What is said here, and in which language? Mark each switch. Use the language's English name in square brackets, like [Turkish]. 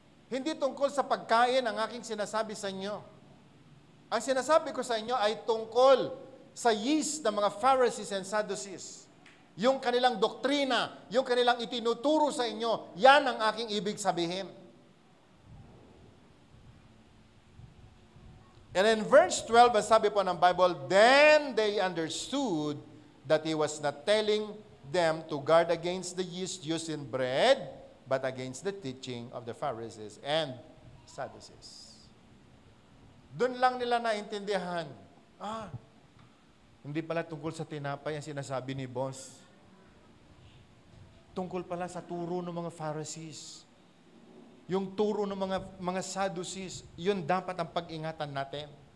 [Filipino] Hindi tungkol sa pagkain ang aking sinasabi sa inyo. Ang sinasabi ko sa inyo ay tungkol sa yeast ng mga Pharisees and Sadducees. Yung kanilang doktrina, yung kanilang itinuturo sa inyo, yan ang aking ibig sabihin. [English] And in verse 12, [Filipino] ang sabi po ng [English] Bible, then they understood that he was not telling them to guard against the yeast used in bread, but against the teaching of the Pharisees and Sadducees. [Filipino] Doon lang nila naintindihan, hindi pala tungkol sa tinapay ang sinasabi ni boss. Tungkol pala sa turo ng mga Pharisees. Yung turo ng mga Sadducees, yun dapat ang pag-ingatan natin.